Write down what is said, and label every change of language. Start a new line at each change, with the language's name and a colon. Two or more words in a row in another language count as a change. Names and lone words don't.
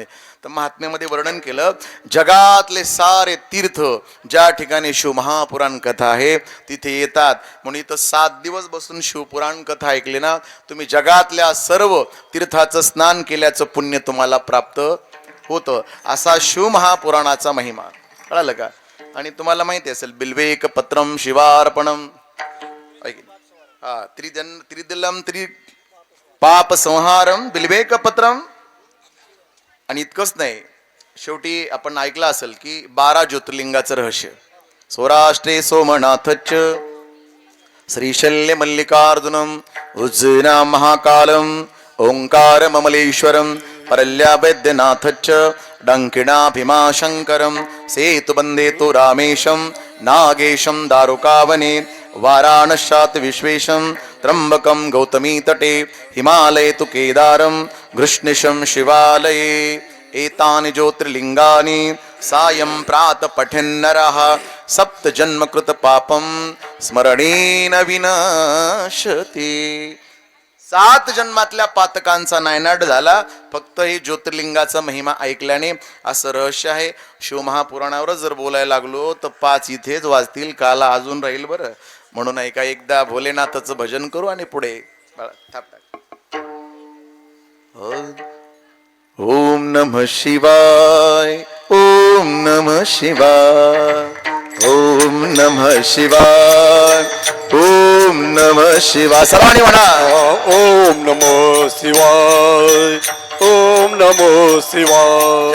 Marathi: तर महात्म्यामध्ये वर्णन केलं जगातले सारे तीर्थ ज्या ठिकाणी शिव महापुराण कथा आहे तिथे येतात. म्हणून इथं 7 दिवस बसून शिवपुराण कथा ऐकली ना तुम्ही जगातल्या सर्व तीर्थाचं स्नान केल्याचं पुण्य तुम्हाला प्राप्त होतं. असा शिव महापुराणाचा महिमा. कळालं का? आणि तुम्हाला माहिती असेल
Sanskrit: बिल्वेक पत्रम शिवार्पणम. त्रिदलम पाप संहारम बिल्वेक पत्रम.
Marathi: आणि इतकंच नाही, शेवटी आपण ऐकलं असेल की 12 ज्योतिर्लिंगाचं रहस्य.
Sanskrit: सौराष्ट्रे सोमनाथच श्रीशल्य मल्लिकार्जुनम उज्जैना महाकालम ओंकार ममलेश्वरम परल्या वैद्यनाथच डंकिणा भीमाशंकरम सेतुबंदे तो रामेशम नागेशम दारुकावने वाराणस्यात् विश्वेशम त्र्यंबकम गौतमी तटे हिमालये तु केदारम घृष्णिशम शिवालये एतानि ज्योतिर्लिंगानि सायं प्रात पठेन्नरः सप्त जन्मकृत पापम स्मरणेन विनाशते.
Marathi: 7 जन्मातल्या पातकांचा नायनाट झाला फक्त हे ज्योतिर्लिंगाचा महिमा ऐकल्याने. असं रहस्य आहे. शिवमहापुराणावरच जर बोलायला लागलो तर 5 इथेच वाजतील, काला अजून राहील. बरं म्हणून ऐका, एकदा भोलेनाथाचं भजन करू आणि पुढे बाळा, थाप टाक.
Sanskrit: ओम नमः शिवाय, ओम नमः शिवाय, ओम नमः शिवाय, ओम नमः शिवाय.
Marathi: सर्वांनी म्हणा,
Sanskrit: ओम नमो शिवाय, ओम नमो शिवाय,